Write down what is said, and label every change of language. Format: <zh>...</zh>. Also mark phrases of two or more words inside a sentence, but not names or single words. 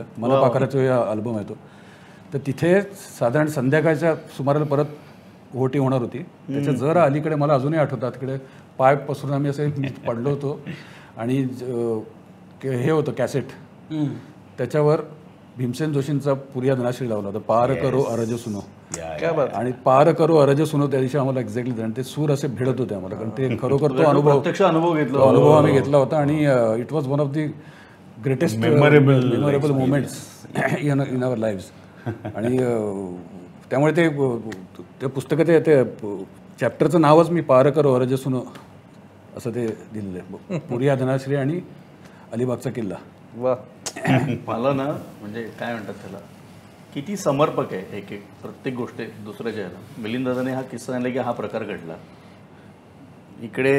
<mr>मला पाखराचा हा अल्बम आहे तो. तर तिथे साधारण संध्याकाळच्या सुमाराला परत ओहोटी होणार होती. त्याच्या जरा अलीकडे मला अजूनही आठवतात, तिकडे पाय पसरून आम्ही असे पडलो होतो. आणि हे होतं कॅसेट, त्याच्यावर भीमसेन जोशींचा पुरिया धनाश्री लावला होता,</mr> <hi>पार करो अरज सुनो.</hi> <mr>आणि</mr> <hi>पार करो अरज सुनो</hi> <mr>त्या दिवशी आम्हाला एक्झॅक्टली ते सूर असे भिडत होते आम्हाला, कारण ते खरोखर तो अनुभव आम्ही घेतला होता.</mr> <en>आणि it was one of the greatest memorable moments in our lives.</en> <mr>आणि त्यामुळे ते पुस्तकाचे ते चॅप्टरचं नावच मी</mr> <hi>पार करो अरज सुनो</hi> <mr>असं ते दिलेलं आहे. पुरिया धनाश्री आणि अलिबागचा किल्ला. वा. मला ना म्हणजे काय म्हणतात त्याला, किती समर्पक आहे एक एक प्रत्येक गोष्ट दुसऱ्याच्या ह्याला. मिलिंद दादाने हा किस्सा सांगितला की हा प्रकार घडला इकडे.</mr>